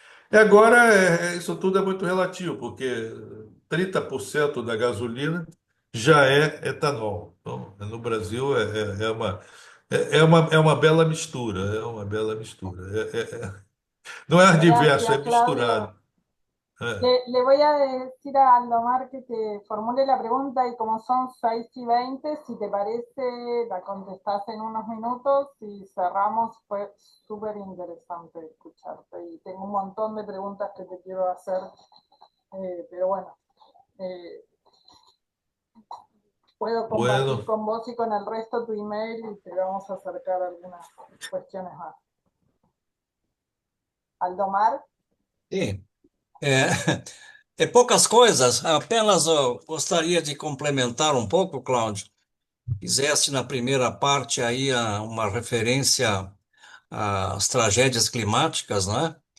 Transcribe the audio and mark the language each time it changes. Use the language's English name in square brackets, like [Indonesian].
[Portuguese] E agora, isso tudo é muito relativo, porque 30% da gasolina já é etanol. Então, no Brasil é uma bela mistura, é uma bela mistura. Não é adverso, é [Spanish] gracias, [Portuguese] misturado. [Spanish] Claudio. [Portuguese] É. [Spanish] Le voy a decir a Aldomar que te formule la pregunta y como son 6:20, si te parece, la contestás en unos minutos y cerramos. Fue súper interesante escucharte y tengo un montón de preguntas que te quiero hacer, pero bueno, eh, puedo compartir Bueno, con vos y con el resto tu email y te vamos a acercar algunas cuestiones más. Aldomar. [Portuguese] Sim. É, poucas coisas, apenas eu gostaria de complementar um pouco, Cláudio. fizeste na primeira parte aí uma referência às tragédias climáticas, né?